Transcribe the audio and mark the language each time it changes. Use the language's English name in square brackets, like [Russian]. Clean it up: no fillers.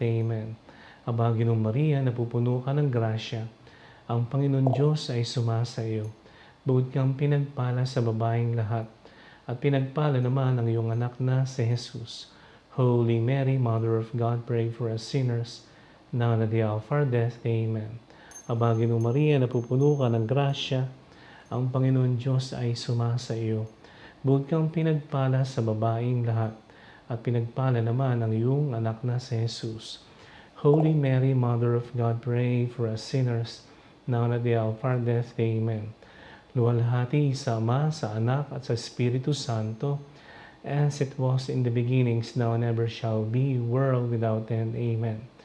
[English] Amen. [Filipino] Aba, Ginoong Maria, napupuno ka ng grasya, ang Panginoon Diyos ay sumasa iyo. Bukod kang pinagpala sa babaeng lahat, at pinagpala naman ang iyong anak na si Jesus. [English] Holy Mary, Mother of God, pray for us sinners, now and at the hour of our death. Amen. [Filipino] Aba, Ginoong Maria, napupuno ka ng grasya, ang Panginoon Diyos ay sumasa iyo. Bukod kang pinagpala sa babaeng lahat, at pinagpala naman ang iyong anak na si Jesus. [English] Holy Mary, Mother of God, pray for us sinners, now and at the hour of our death. Amen. [Filipino] Luwalhati sa Ama, sa Anak, at sa Espiritu Santo, [English] as it was in the beginnings, now and ever shall be, world without end. Amen.